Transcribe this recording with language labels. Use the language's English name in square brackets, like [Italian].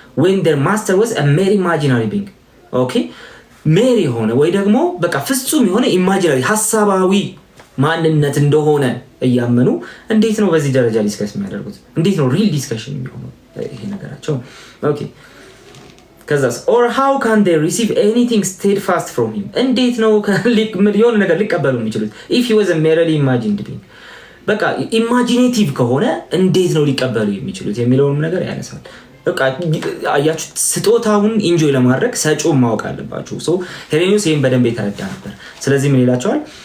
[English] when their master was a mere imaginary being. [Amharic] ኦኬ ሜሪ ሆነ ወይ ደግሞ በቃ ፍጹም የሆነ ኢማጂናሪ ሐሳባዊ ማንነት እንደሆነ እያመኑ እንዴት ነው በዚህ ደረጃ ዲስከስ የሚያደርጉት? እንዴት ነው ሪል ዲስከሽን የሚሆነው ይሄ ነገራቸው? ኦኬ ከዛስ [English] or how can they receive anything steadfast from him? [Amharic] እንዴት ነው የሆነ ነገር ሊቀበሉ የሚችሉት? [English] if he was a merely imagined being [Amharic] በቃ ኢማጂኔቲቭ ከሆነ እንዴት ነው ሊቀበሉ የሚችሉት የሚለውን ነገር ያነሳል። በቃ አያችሁ ስጦታውን ኢንጆይ ለማድረግ ሰጪውን ማወቅ አለባችሁ። ሄሬኒዮስ ይሄን በደንብ የተረዳ ነበር። ስለዚህ ምን ይላቸዋል?